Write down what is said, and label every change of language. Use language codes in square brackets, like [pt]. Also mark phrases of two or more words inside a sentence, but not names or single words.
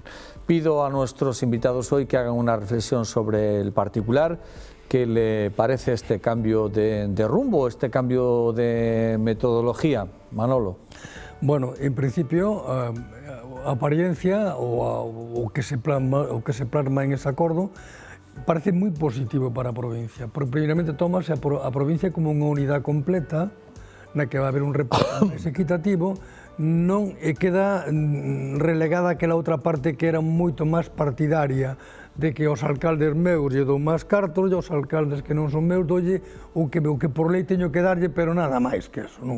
[es] Pido a nuestros invitados hoy que hagan una reflexión sobre el particular. ¿Qué le parece este cambio de rumbo, este cambio de metodología? Manolo. [gl] Bueno, en principio, apariencia o que se plasma en ese acordo parece moi positivo para a provincia, porque primeiramente tomase a provincia como unha unidade completa na que [es] va a haber [gl] un reparto máis equitativo, non queda relegada aquela outra parte que era moito máis partidaria de que os alcaldes meus lle dou máis cartos e os alcaldes que non son meus doulle o que por lei teño que darlle, pero nada máis que eso, non?